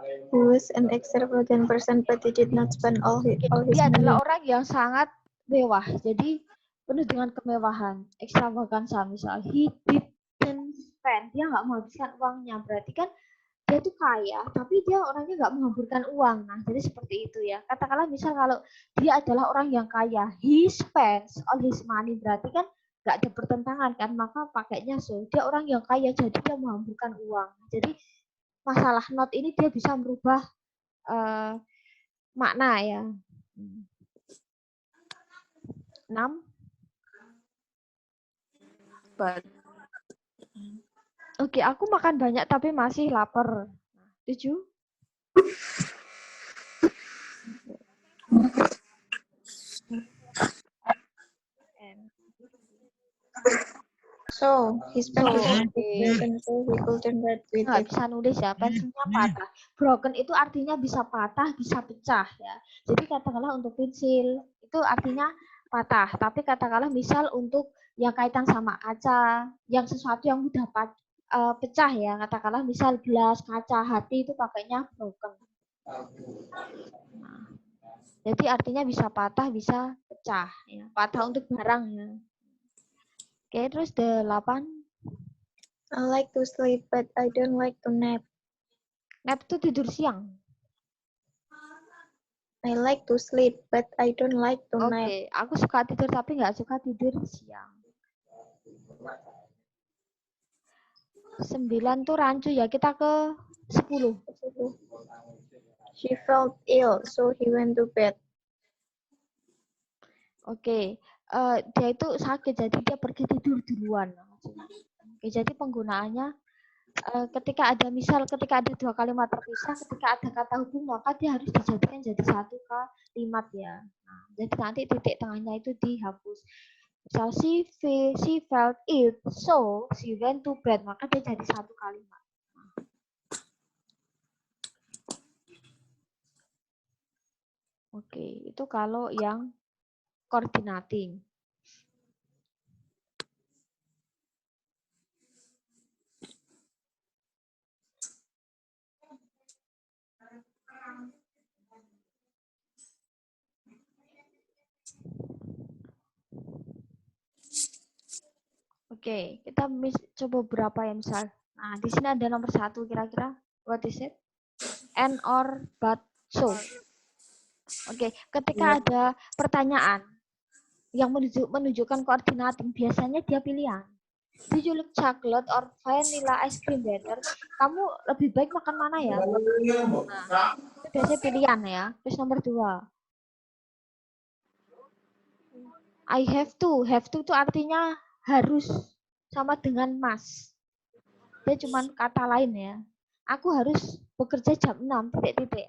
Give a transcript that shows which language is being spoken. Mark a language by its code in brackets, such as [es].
[en] He was an extravagant person, but he did not spend all his [id] Dia [en] money. [id] adalah orang yang sangat mewah, jadi penuh dengan kemewahan, ekstravaganza misal. [en] He didn't spend, [id] dia nggak menghabiskan uangnya, berarti kan dia tuh kaya, tapi dia orangnya nggak menghamburkan uang. Nah, jadi seperti itu ya. Katakanlah misal kalau dia adalah orang yang kaya, [en] he spends all his money, [id] berarti kan nggak ada pertentangan kan, maka pakainya so. Dia orang yang kaya, jadi dia menghamburkan uang. Jadi masalah not ini dia bisa merubah makna ya. 6. [en] But. [id] Oke, aku makan banyak tapi masih lapar. 7. [en] So, he spent his money, so he couldn't write with [id] Nggak [en] it. [id] bisa nulis ya, pensilnya patah. Broken itu artinya bisa patah, bisa pecah ya. Jadi katakanlah untuk pensil itu artinya patah. Tapi katakanlah misal untuk yang kaitan sama kaca, yang sesuatu yang mudah pecah ya. Katakanlah misal gelas, kaca, hati itu pakainya broken. Nah, jadi artinya bisa patah, bisa pecah. Ya. Patah untuk barang ya. Oke, terus 8. [en] I like to sleep, but I don't like to nap. [id] Nap itu tidur siang. [en] I like to sleep, but I don't like to nap. [id] Oke, aku suka tidur tapi nggak suka tidur siang. 9 tuh rancu ya, kita ke 10. [en] She felt ill, so he went to bed. [id] Oke, dia itu sakit jadi dia pergi tidur duluan. Oke, jadi penggunaannya ketika ada dua kalimat terpisah, ketika ada kata hubung maka dia harus dijadikan jadi satu kalimat ya. Nah, jadi nanti titik tengahnya itu dihapus. Misal [en] she felt ill, so she went to bed, [id] maka dia jadi satu kalimat. Oke, itu kalau yang coordinating. Oke, kita coba berapa ya misal. Nah, di sini ada nomor 1 kira-kira. [en] What is it? And, or, but, so. [id] Oke, ketika ada pertanyaan yang menunjukkan koordinat, biasanya dia pilihan. [en] Do you like chocolate or vanilla ice cream better? [id] Kamu lebih baik makan mana ya? Nah, itu biasanya pilihan ya. Terus nomor 2. [en] I have to. [id] Have to itu artinya harus, sama dengan must. Dia cuma kata lain ya. Aku harus bekerja jam 6, titik-titik.